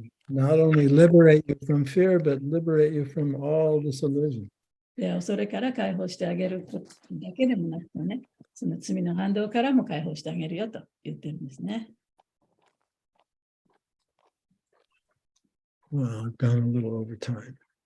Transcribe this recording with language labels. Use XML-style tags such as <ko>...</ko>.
<en>Not only liberate you from fear, but liberate you from all disillusion.</en> <ja>で、それから解放してあげることだけでもなくてね、その罪の反動からも解放してあげるよと言ってるんですね。</ja> <en>Well, I've gone a little over time.</en>